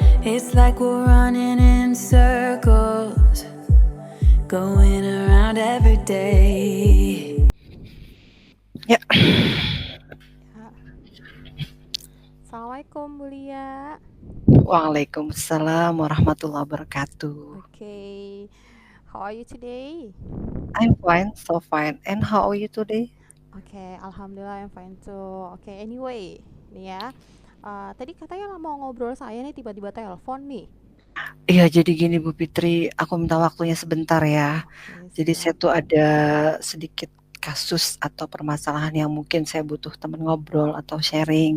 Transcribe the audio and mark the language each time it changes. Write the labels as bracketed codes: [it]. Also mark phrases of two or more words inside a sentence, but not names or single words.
[en] It's like we're running in circles, going around every day. [id] Ya, Ya. Assalamualaikum Bu Lia. [ar] وعليكم السلام ورحمة الله وبركاته. [en] Okay, how are you today? I'm fine, so fine. And how are you today? Okay, alhamdulillah I'm fine too. Okay, anyway, [id] nih ya. Tadi katanya mau ngobrol saya nih tiba-tiba telepon nih. Iya, jadi gini Bu Fitri, aku minta waktunya sebentar ya. Oke, Jadi saya siap. tuh ada sedikit kasus atau permasalahan yang mungkin saya butuh teman ngobrol atau sharing.